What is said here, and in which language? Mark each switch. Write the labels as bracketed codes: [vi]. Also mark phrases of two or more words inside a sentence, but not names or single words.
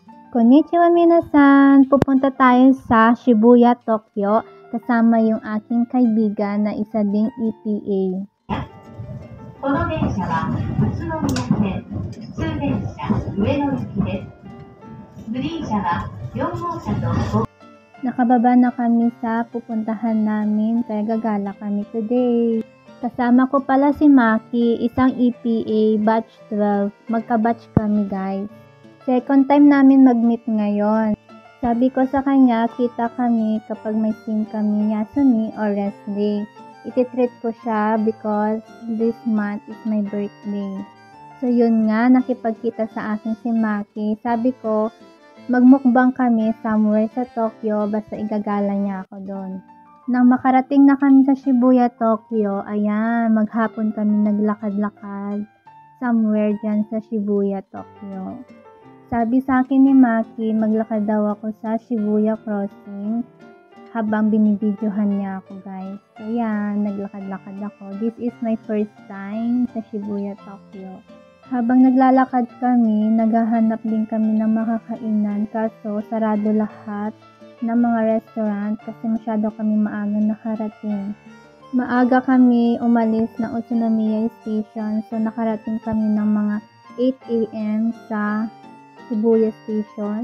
[ja] こんにちは皆さん! [tl] Pupunta tayo sa Shibuya, Tokyo kasama yung aking kaibigan na isa ding EPA. [ja] この電車は宇都宮線普通電車上野行きです。グリーン車は4号車と [tl] Nakababa na kami sa pupuntahan namin kaya gagala kami today. Kasama ko pala si Maki, isang EPA batch 12. Magka-batch kami guys. [en] Second time [tl] namin mag-meet ngayon. Sabi ko sa kanya, kita kami kapag may scene kami Yasumi or [en] rest day. [tl] Iti-treat ko siya [en] because this month is my birthday. [tl] So yun nga, nakipagkita sa akin si Maki. Sabi ko, magmukbang kami somewhere sa Tokyo basta igagala niya ako doon. Nang makarating na kami sa Shibuya, Tokyo, ayan, maghapon kami naglakad-lakad somewhere dyan sa Shibuya, Tokyo. Sabi sa akin ni Maki, maglakad daw ako sa Shibuya Crossing habang binibidyohan niya ako guys. So yan, naglakad-lakad ako. [en] This is my first time sa Shibuya, Tokyo. [tl] Habang naglalakad kami, naghahanap din kami ng makakainan kaso sarado lahat ng mga restaurant kasi masyado kami maaga nakarating. Maaga kami umalis ng Utsunomiya Station so nakarating kami ng mga 8 AM sa Shibuya Station.